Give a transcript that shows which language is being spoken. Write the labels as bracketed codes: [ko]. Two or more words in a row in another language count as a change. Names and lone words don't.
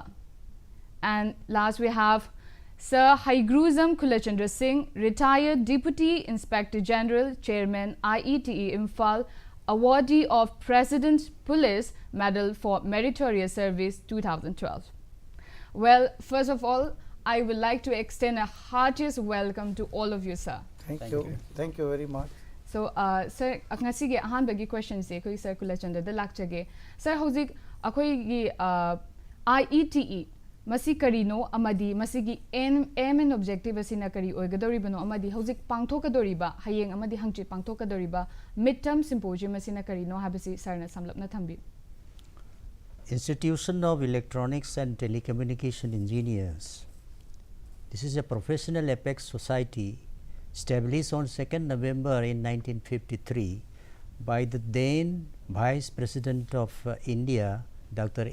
[en] And last we have Sir Haigruzam Kulachandra Singh, retired Deputy Inspector General, Chairman IETE Imphal, awardee of President's Police Medal for Meritorious Service 2012. Well, first of all, I would like to extend a heartiest welcome to all of you, sir. Thank you. Thank you very much. So, sir, [mni] ngasi ge ahan bagi question se koi Sir Kulachandra da lakchage. Sir, hojik akoi gi IETE masi karino amadi masi gi [en] aim and objective [mni] asina kari oigadoribano amadi hojik pangthokadoriba hayeng amadi hangchi pangthokadoriba [en] midterm symposium [mni] asina karino habasi sarna samlapna thambi. [en] Institution of Electronics and Telecommunication Engineers. This is a professional apex society established on 2nd November in 1953 by the then Vice President of India, Dr.